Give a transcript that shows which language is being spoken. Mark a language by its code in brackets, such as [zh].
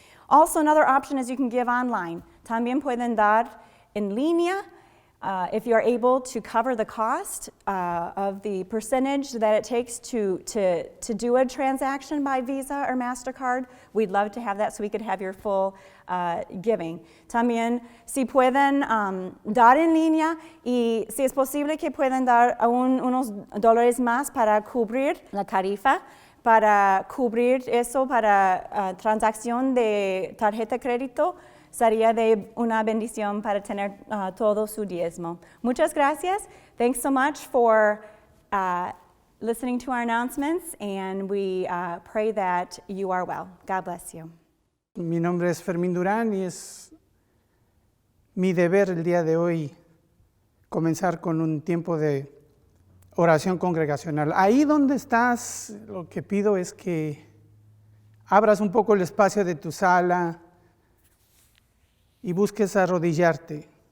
[en] Also, another option is you can give online. [es] También pueden dar en línea. [en] If you're able to cover the cost of the percentage that it takes to do a transaction by Visa or MasterCard, we'd love to have that so we could have your full giving. [es] También, si pueden dar en línea y si es posible que puedan dar aún unos dólares más para cubrir la tarifa, para cubrir eso para transacción de tarjeta de crédito, sería de una bendición para tener todo su diezmo. Muchas gracias. [en] Thanks so much for listening to our announcements, and we pray that you are well. God bless you. [es] Mi nombre es Fermín Durán y es mi deber el día de hoy comenzar con un tiempo de oración congregacional. Ahí donde estás, lo que pido es que abras un poco el espacio de tu sala y busques arrodillarte.